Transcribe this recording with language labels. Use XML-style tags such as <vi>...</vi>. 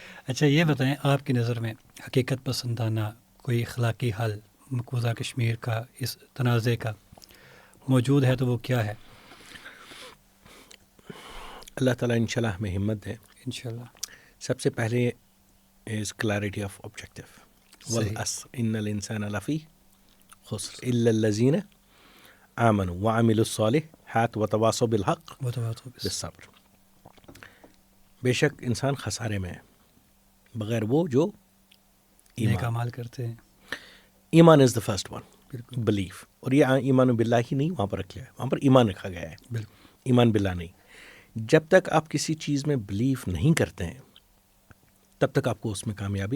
<ur>اچھا یہ بتائیں، آپ کی نظر میں حقیقت پسندانہ کوئی اخلاقی حل مقبوضہ کشمیر کا، اس تنازع کا موجود ہے تو وہ کیا ہے؟ اللہ تعالیٰ انشاءاللہ ہمیں ہمت دے. انشاءاللہ. سب سے پہلے</ur> <en>Is clarity of objective.</en> <ar>والعصر ان الانسان لفی خسر الا الذین آمنوا وعملوا الصالحات وتواصوا بالحق بالصبر.</ar> <ur>بے شک انسان خسارے میں ہے بغیر وہ جو نیک اعمال کرتے ہیں.</ur> <en>ایمان is the first one,</en> <ur>بالکل</ur> <en>Believe.</en> <ur>اور یہ ایمان باللہ ہی نہیں وہاں پر رکھا ہے، وہاں پر ایمان رکھا گیا ہے. بالکل ایمان باللہ نہیں. جب تک آپ کسی چیز میں بلیف نہیں کرتے ہیں تب تک آپ کو اس میں کامیابی.</ur>